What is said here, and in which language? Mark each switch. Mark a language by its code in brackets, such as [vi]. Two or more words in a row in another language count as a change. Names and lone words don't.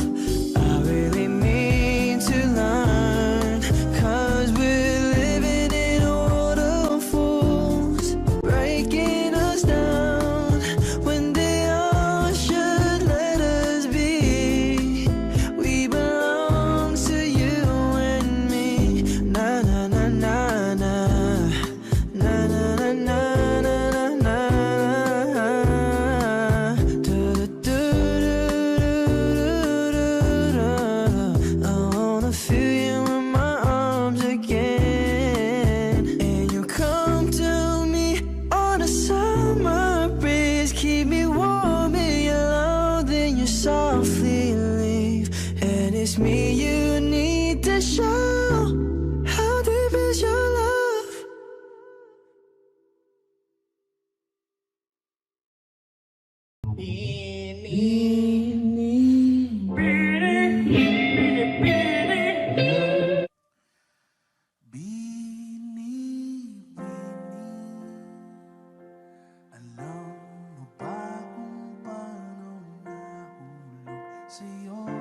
[en] I really mean to learn, 'cause we're living in a world of fools, breaking us down when they all should let us be. We belong to you and me. Na na na na na na na na na na na. Do do do do do. I wanna feel you in my arms again, and you come to me on a summer breeze, keep me warm in your love, then you softly leave, and it's me you need to show. How deep is your love? [tl] Bini, alam mo ba kung paano nahulog sa'yo?